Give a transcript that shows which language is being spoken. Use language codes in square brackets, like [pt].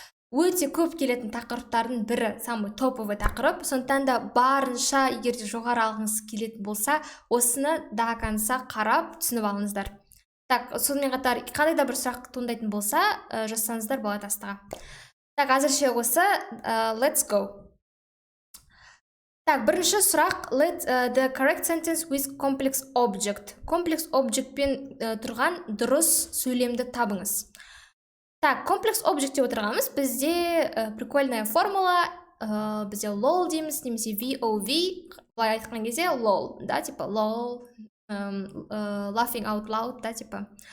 [kk] Өте көп келетін тақырыптардың бірі, [ru] самый топовый [kk] тақырып. Сондықтан да барынша егер де жоғары алғыңыз келетін болса, осыны [ru] до конца [kk] қарап түсініп алыңыздар. [ru] Так, [kk] сонымен қатар қандай да бір сұрақ туындайтын болса, жазсаңыздар болады астыға. [ru] Так, [kk] әзірше осы, [en] let's go. [ru] Так, [kk] бірінші сұрақ, [en] let the correct sentence with complex object. [kk] Complex object пен тұрған дұрыс сөйлемді табыңыз. [ru] Так, [kk] complex object деп отырғанымыз бізде [ru] прикольная формула, [kk] бізде lol дейміз, немесе VOV, былай айтқан кезде lol, да, [ru] типа [kk] lol, [en] laughing out loud, [kk] да, типа.